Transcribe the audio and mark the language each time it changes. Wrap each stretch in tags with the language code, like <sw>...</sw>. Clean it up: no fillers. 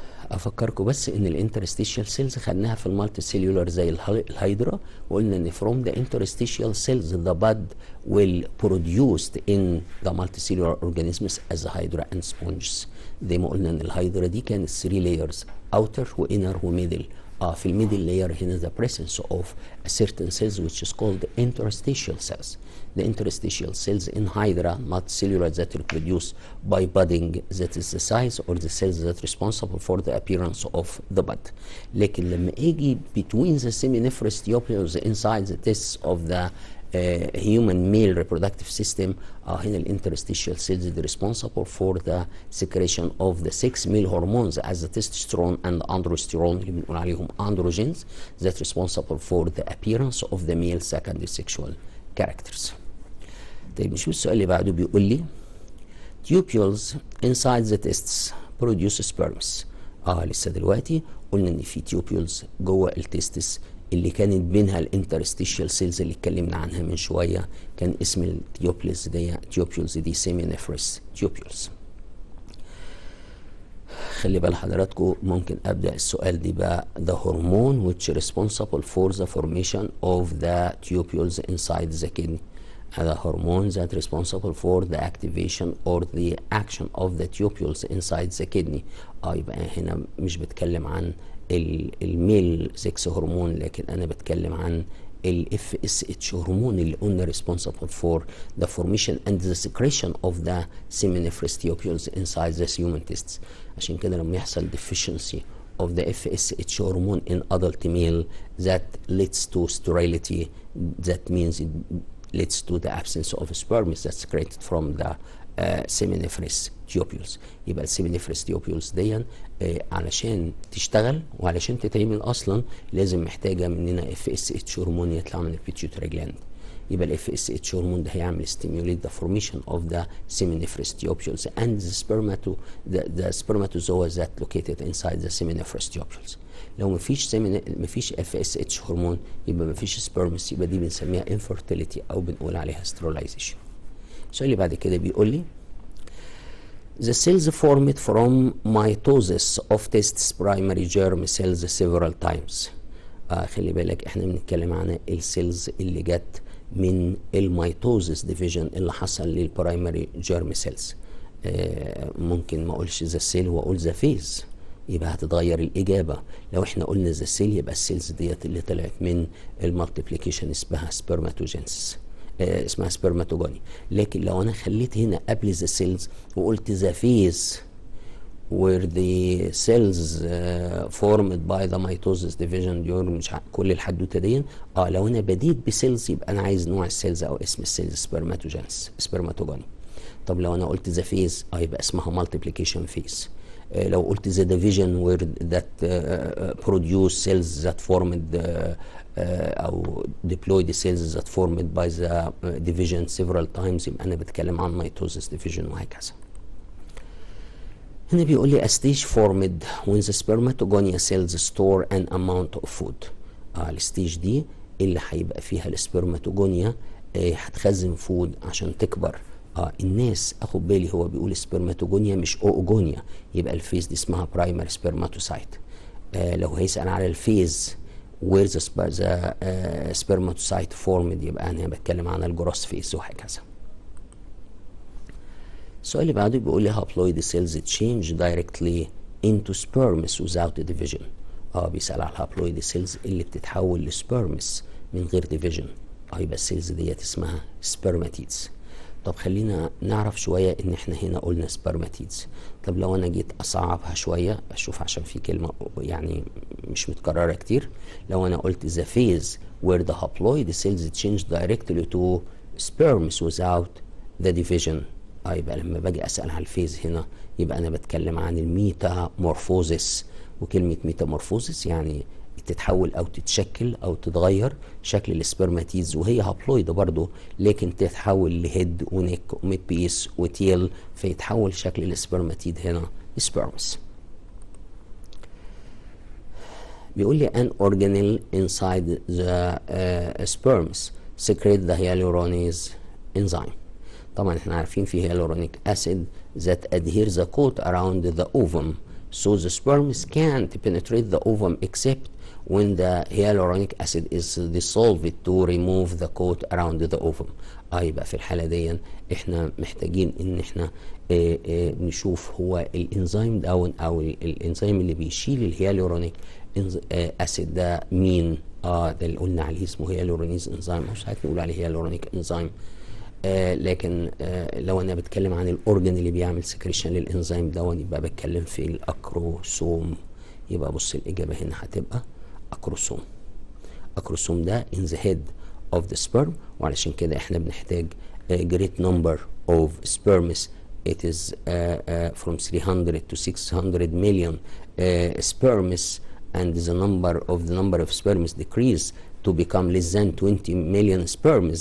<ar>افكركم بس ان الانترستيشيال سيلز خدناها في المالتي سيلولار زي الهيدرا وقلنا ان</ar> <en>from the interstitial cells the bud will produced in the multicellular organisms as a hydra and sponges.</en> <ar>زي ما قلنا ان الهيدرا دي كانت 3</ar> <en>layers outer</en> <ar>وinner وميدل. في الميدل لاير هنا</ar> <en>the presence of a certain cells which is called interstitial cells. The interstitial cells in hydra multicellular that reproduce by budding that is the size or the cells that responsible for the appearance of the bud.</en> <ar>لكن لما اجي</ar> <en>between the seminiferous tubules inside the tests of the human male reproductive system</en> <ar>هنا الانترستيشال</ar> <en>cells are responsible for the secretion of the 6 male hormones as the testosterone and androsterone</en> <ar>اللي بنقول عليهم</ar> <en>androgens that responsible for the appearance of the male secondary sexual characters.</en> <ar>طيب نشوف السؤال اللي بعده بيقول لي</ar> <en>tubules inside the testes produce sperms.</en> <ar>لسه دلوقتي قلنا ان في tubules جوه التستس اللي كانت بينها الانترستيشال سيلز اللي اتكلمنا عنها من شويه كان اسم التيوبيولز دي سيمينيفرس تيوبيولز. خلي بال حضراتكم ممكن ابدا السؤال دي بقى</ar> <en>the hormone which responsible for the formation of the tubules inside the kidney. The hormone that responsible for the activation or the action of the tubules inside the kidney.</en> <ar>يبقى هنا مش بتكلم عن الميل سكس هرمون لكن انا بتكلم عن الاف اس اتش هرمون اللي قلنا</ar> <en>responsible for the formation and the secretion of the seminiferous tubules inside the human testes.</en> <ar>عشان كده لما يحصل</ar> <en>deficiency of the FSH hormone in adult male that leads to sterility, that means it leads to the absence of sperm that's secreted from the seminiferous tubules.</en> <ar>يبقى السيمينيفرس tubules دي علشان تشتغل وعلشان تتعمل اصلا لازم محتاجه مننا FSH هرمون يطلع من البيتيوتري جلاند. يبقى الاف اس اتش هرمون ده هيعمل</ar> <en>stimulate the formation of the seminiferous tubules and the spermatozoa that located inside the seminiferous tubules.</en> <ar>لو مفيش اف اس اتش هرمون يبقى مفيش سبرمس، يبقى دي بنسميها infertility او بنقول عليها sterilization. السؤال اللي بعد كده بيقول لي</ar> <en>The cells formed from mitosis of testis primary germ cells several times.</en> <ar>خلي بالك احنا بنتكلم عن السيلز اللي جت من الميتوزس ديفيجن اللي حصل للبرايمري جيرم سيلز. ممكن ما اقولش ذا سيل واقول ذا فيز، يبقى هتتغير الاجابه. لو احنا قلنا ذا سيل يبقى السيلز ديت اللي طلعت من المالتيبليكيشن اسمها سبرماتوجينسيس، اسمها سبرماتوجوني. لكن لو انا خليت هنا قبل ذا سيلز وقلت ذا فيز</ar> <en>where the cells formed by the mitosis division during</en> <ar>مش كل الحدوته دي. لو انا بديت بسيلز يبقى انا عايز نوع السيلز او اسم السيلز سبرماتوجينس سبرماتوجوني. طب لو انا قلت ذا فيز يبقى اسمها مالتيبليكيشن فيز. لو قلت</ar> <en>the division where that produce cells that formed</en> <ar>او</ar> <en>deployed cells that formed by the division several times</en> <ar>يبقى انا بتكلم عن</ar> <en>mitosis division</en> <ar>وهكذا. هنا بيقول لي</ar> <en>a stage formed when the spermatogonia cells store an amount of food.</en> <ar>الستيج دي اللي هيبقى فيها السبرماتوجونيا هتخزن فود عشان تكبر. الناس اخد بالي هو بيقول سبرماتوجونيا مش اوجونيا، يبقى الفيز دي اسمها برايمري سبرماتوسايت. لو هيسأل على الفيز</ar> <en>where the spermatocyte formed</en> <ar>يبقى انا بتكلم عن الجروس فيز وهكذا. السؤال اللي بعده بيقول لي</ar> <en>haploid cells change directly into sperms without division.</en> <ar>بيسأل على الهابلويد سيلز اللي بتتحول لسبرمس من غير ديفيجن. يبقى السيلز ديت اسمها سبرماتيدز. طب خلينا نعرف شويه ان احنا هنا قلنا سبرماتيدز. طب لو انا جيت اصعبها شويه اشوف عشان في كلمه يعني مش متكرره كتير. لو انا قلت</ar> <en>the phase where the haploid cells change directly to sperms without the division.</en> <ar>يبقى لما باجي اسال على الفيز هنا يبقى انا بتكلم عن الميتامورفوزيس. وكلمه ميتامورفوزيس يعني تتحول او تتشكل او تتغير شكل السبرماتيدز، وهي هابلويد برضه لكن تتحول لهيد ونيك وميبيس وتيل، فيتحول شكل السبرماتيد هنا سبرمز. بيقول لي</ar> <en>an organelle inside the sperms secrete the hyaluronase enzyme.</en> <ar>طبعا احنا عارفين في</ar> <en>hyaluronic acid that adheres the coat around the ovum, so the sperms can't penetrate the ovum except when the hyaluronic acid is dissolved to remove the coat around the ovum.</en> <ar>يبقى في الحالة دي احنا محتاجين ان احنا نشوف هو الانزيم داون او الانزيم اللي بيشيل الهيالورونيك اسيد ده مين. ده اللي قلنا عليه اسمه هيالورونيز انزيم، مش ساعات نقول عليه هيالورونيك انزيم. لكن لو انا بتكلم عن الاورجن اللي بيعمل سكريشن للانزيم دون يبقى بتكلم في الاكروسوم. يبقى بص الاجابه هنا هتبقى اكروسوم.</ar> <en>acrosome ده in the head of the sperm،</en> <ar>وعلشان كده احنا بنحتاج</ar> <en>great number of sperms. it is from 300 to 600 million sperms, and the number of sperms decrease to become less than 20 million sperms.</en>